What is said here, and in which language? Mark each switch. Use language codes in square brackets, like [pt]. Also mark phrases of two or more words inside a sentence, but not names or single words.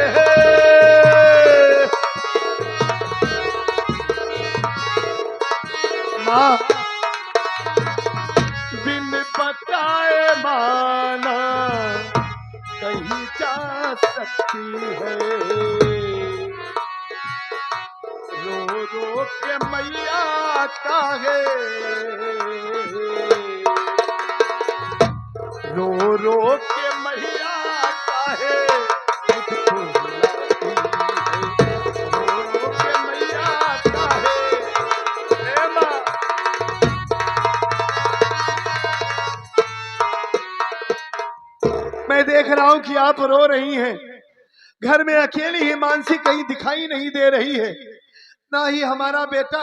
[hi] माँ, बिन बताए माना कहीं जा सकती है। रो रो के मैया काहे, रो रो के मैया काहे मुझको बुलाती है। रो रो के मैया काहे। मैं देख रहा हूं कि आप रो रही हैं। घर में अकेली ही मानसी कहीं दिखाई नहीं दे रही है, ना ही हमारा बेटा।